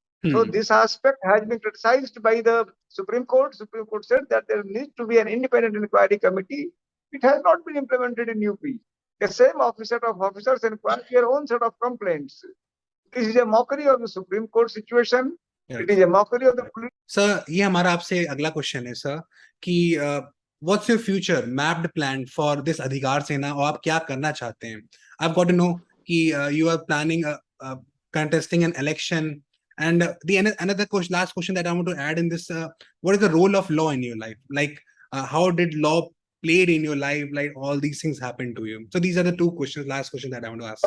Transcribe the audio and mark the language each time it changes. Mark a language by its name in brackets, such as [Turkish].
[English] So this aspect has been criticized by the Supreme Court. Supreme Court said that there needs to be an independent inquiry committee. It has not been implemented in UP. The same set of officers inquire their own set of complaints. This is a mockery of the Supreme Court situation. It is a mockery of the police. [Hindi] Sir, ये हमारा आपसे अगला question है sir कि [English] what's your future mapped plan for this [Hindi] अधिकार सेना, और आप क्या करना चाहते हैं? [English] I've got to know कि you are planning contesting an election, and another question, last question that I want to add in this: what is the role of law in your life? Like how did law played in your life? Like all these things happened to you. So these are the 2 questions, last question that I want to ask.